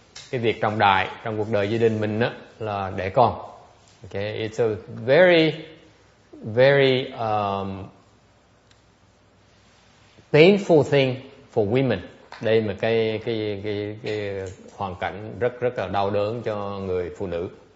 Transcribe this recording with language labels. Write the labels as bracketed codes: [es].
[vi] Cái việc trọng đại trong cuộc đời gia đình mình đó là đẻ con. [en] Okay, it's a very, very painful thing for women. [vi] Đây là cái hoàn cảnh rất là đau đớn cho người phụ nữ.